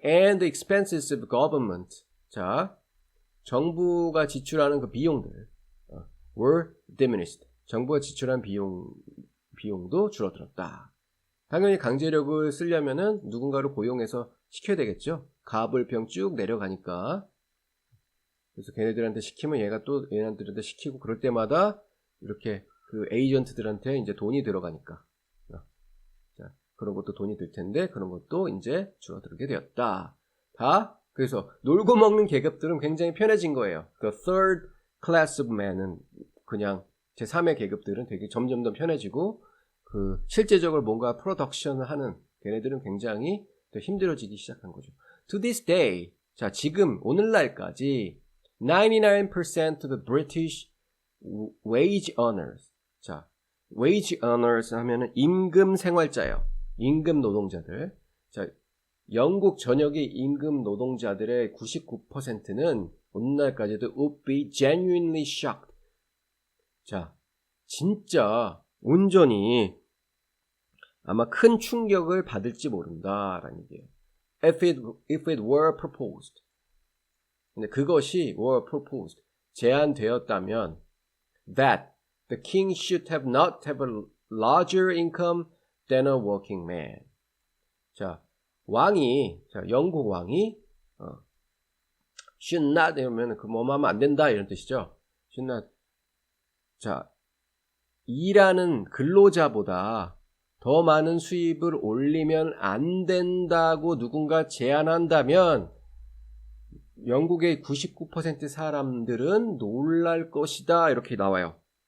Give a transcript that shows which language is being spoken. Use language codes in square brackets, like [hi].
[en] And the expenses of government. [ko] 자, 정부가 지출하는 그 비용들 [en] were diminished. [ko] 정부가 지출한 비용도 줄어들었다. 당연히 강제력을 쓰려면은 누군가를 고용해서 시켜야 되겠죠. 가불평 쭉 내려가니까. 그래서 걔네들한테 시키면 얘가 또 얘네들한테 시키고 그럴 때마다 이렇게 그 에이전트들한테 이제 돈이 들어가니까. 자, 그런 것도 돈이 들 텐데 그런 것도 이제 줄어들게 되었다. 그래서 놀고 먹는 계급들은 굉장히 편해진 거예요. 그 [en] third class of man [ko] 은 그냥 제3의 계급들은 되게 점점 더 편해지고 실제적으로 뭔가 프로덕션을 하는 걔네들은 굉장히 더 힘들어지기 시작한 거죠. [en] To this day, [ko] 자 지금 오늘날까지 [en] 99% of the British wage earners. [ko] 자, wage earners 하면은 임금 생활자예요. 임금 노동자들. 자, 영국 전역의 임금 노동자들의 99%는 오늘날까지도 [en] would be genuinely shocked. [ko] 자, 진짜 온전히 아마 큰 충격을 받을지 모른다라는 얘기예요. [en] If it were proposed. [ko] 근데 그것이 [en] were proposed. [ko] 제안되었다면 [en] that the king should not have a larger income than a working man. [ko] 자, 영국 왕이 should not 이러면 뭐하면 안 된다 이런 뜻이죠. [en] should not. [ko] 자, 일하는 근로자보다 더 많은 수입을 올리면 안 된다고 누군가 제안한다면 영국의 99% 사람들은 놀랄 것이다 이렇게 나와요.